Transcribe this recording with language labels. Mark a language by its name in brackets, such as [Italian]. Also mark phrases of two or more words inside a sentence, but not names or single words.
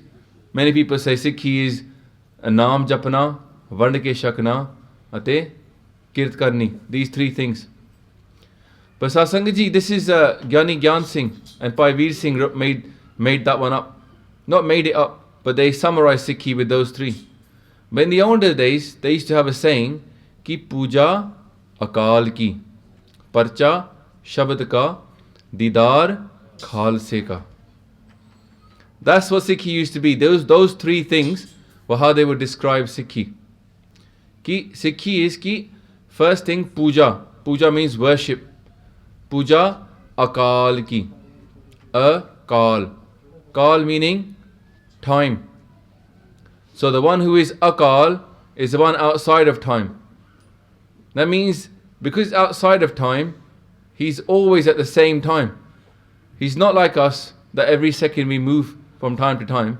[English] Many people say Sikhi is a [Punjabi] ਨਾਮ ਜਪਣਾ, ਵੰਡ ਕੇ ਛਕਣਾ, ਅਤੇ ਕਿਰਤ ਕਰਨੀ. [English] These 3 things. But Sasangat ji, this is Gyani Gyan Singh and Pai Veer Singh made that one up. Not made it up, but they summarized Sikhi with those 3. But in the older days, they used to have a saying, [Punjabi] ਕਿ ਪੂਜਾ ਅਕਾਲ ਕੀ, ਪਰਚਾ ਸ਼ਬਦ ਕਾ, ਦੀਦਾਰ ਖ਼ਾਲਸੇ ਕਾ. [English] That's what Sikhi used to be. Those 3 things were how they would describe Sikhi. Ki Sikhi is ki first thing puja. Puja means worship. [Punjabi] ਪੂਜਾ ਅਕਾਲ ਕੀ. [English] Akaal. Kal meaning time. So the one who is Akaal is the one outside of time. That means because outside of time, he's always at the same time. He's not like us that every second we move from time to time.